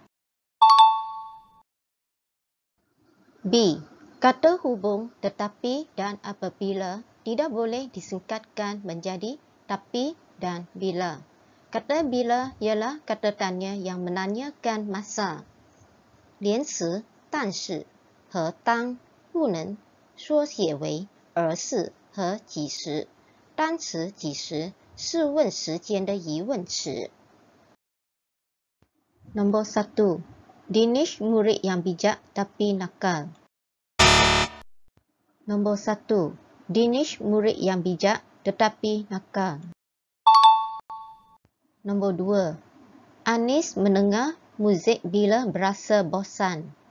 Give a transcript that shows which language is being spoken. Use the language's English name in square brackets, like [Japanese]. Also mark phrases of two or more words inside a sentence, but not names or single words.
[Malay] B. Kata hubung tetapi dan apabila tidak boleh disingkatkan menjadi tapi dan bila. Kata bila ialah kata tanya yang menanyakan masa. [Chinese] 连词但是和当不能缩写为而是和几时。单词几时是问时间的疑问词。Nombor 1. [Malay] Dinesh murid yang bijak tapi nakal. Nombor 1. Dinesh murid yang bijak tetapi nakal. Nombor 2. Anis mendengar muzik bila berasa bosan.